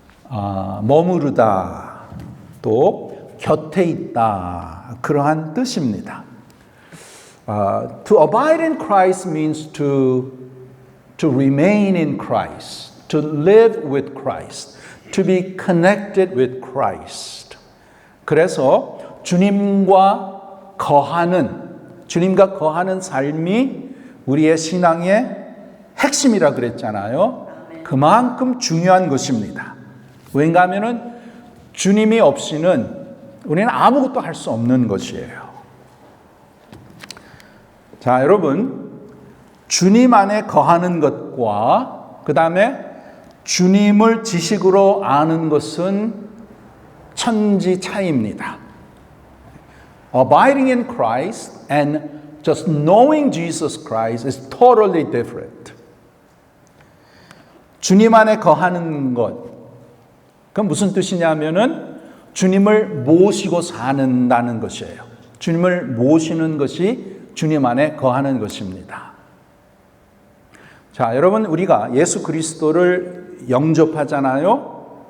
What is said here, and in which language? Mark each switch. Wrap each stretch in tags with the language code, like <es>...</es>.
<ko>머무르다, 또 곁에 있다, 그러한 뜻입니다.</ko> <en>To abide in Christ means to remain in Christ, to live with Christ, to be connected with Christ.</en> <ko>그래서 주님과 거하는 삶이 우리의 신앙의 핵심이라 그랬잖아요. 그만큼 중요한 것입니다. 왜냐 하면은 주님이 없이는 우리는 아무것도 할 수 없는 것이에요. 자, 여러분, 주님 안에 거하는 것과 그 다음에 주님을 지식으로 아는 것은 천지 차이입니다.</ko> <en>Abiding in Christ and just knowing Jesus Christ is totally different.</en> <ko>주님 안에 거하는 것, 그건 무슨 뜻이냐면은 주님을 모시고 사는다는 것이에요. 주님을 모시는 것이 주님 안에 거하는 것입니다. 자, 여러분, 우리가 예수 그리스도를 영접하잖아요.</ko>